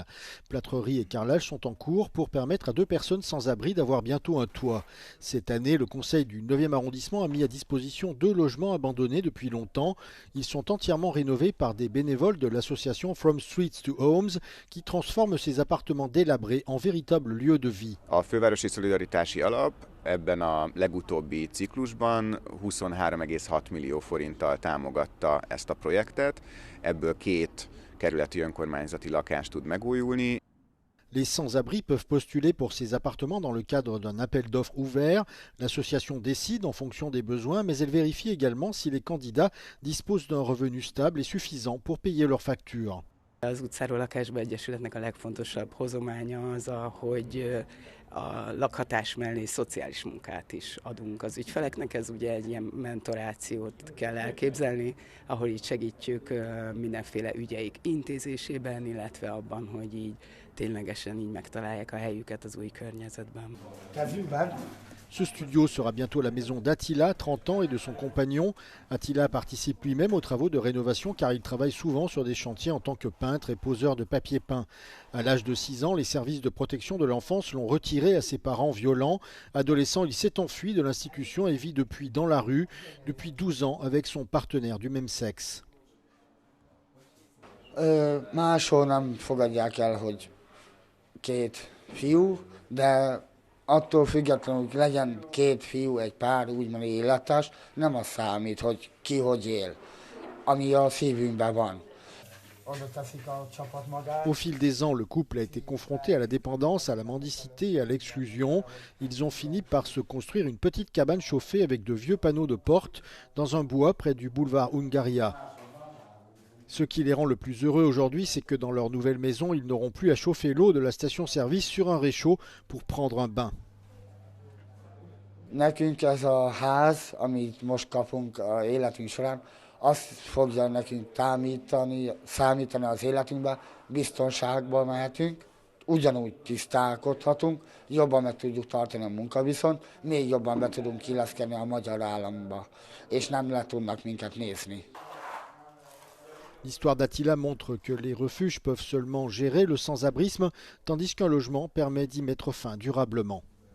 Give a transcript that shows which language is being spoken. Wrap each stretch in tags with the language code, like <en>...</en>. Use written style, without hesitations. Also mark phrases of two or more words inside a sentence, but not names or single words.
<fr>Plâtrerie et carrelage sont en cours pour permettre à 2 personnes sans abri d'avoir bientôt un toit. Cette année, le conseil du 9e arrondissement a mis à disposition 2 logements abandonnés depuis longtemps. Ils sont entièrement rénovés par des bénévoles de l'association From Streets to Homes qui transforment ces appartements délabrés en véritables lieux de vie.</fr> <hu>A Fővárosi Szolidaritási Alap ebben a legutóbbi ciklusban 23,6 millió forinttal támogatta ezt a projektet, ebből 2 kerületi önkormányzati lakás tud megújulni.</hu> <fr>Les sans-abri peuvent postuler pour ces appartements dans le cadre d'un appel d'offres ouvert. L'association décide en fonction des besoins, mais elle vérifie également si les candidats disposent d'un revenu stable et suffisant pour payer leurs factures.</fr> <hu>Az utcáról lakásba egyesületnek a legfontosabb hozománya az, hogy a lakhatás mellé szociális munkát is adunk az ügyfeleknek. Ez ugye egy ilyen mentorációt kell elképzelni, ahol így segítjük mindenféle ügyeik intézésében, illetve abban, hogy így ténylegesen így megtalálják a helyüket az új környezetben.</hu> <fr>Ce studio sera bientôt la maison d'Attila, 30 ans, et de son compagnon. Attila participe lui-même aux travaux de rénovation car il travaille souvent sur des chantiers en tant que peintre et poseur de papier peint. À l'âge de 6 ans, les services de protection de l'enfance l'ont retiré à ses parents violents. Adolescent, il s'est enfui de l'institution et vit depuis dans la rue, depuis 12 ans avec son partenaire du même sexe.</fr> <hu>Máshol nem fogadják el, hogy 2 fiú, de attól függetlenül, hogy legyen 2 fiú, egy pár, úgymond életes, nem az számít, hogy ki hogy él, ami a szívünkben van.</hu> <fr>Au fil des ans, le couple a été confronté à la dépendance, à la mendicité et à l'exclusion. Ils ont fini par se construire une petite cabane chauffée avec de vieux panneaux de porte dans un bois près du boulevard Hungaria. Ce qui les rend le plus heureux aujourd'hui, c'est que dans leur nouvelle maison, ils n'auront plus à chauffer l'eau de la station-service sur un réchaud pour prendre un bain.</fr> <hu>Nekünk ez a ház, amit most kapunk az életünk során, azt fogja nekünk számítani az életünkben, biztonságban mehetünk, ugyanúgy tisztálkodhatunk, jobban meg tudjuk tartani a munkaviszont, még jobban be tudunk illeszkedni a magyar államba, és nem le tudnak minket nézni.</hu> <fr>L'histoire d'Attila montre que les refuges peuvent seulement gérer le sans-abrisme, tandis qu'un logement permet d'y mettre fin durablement.</fr>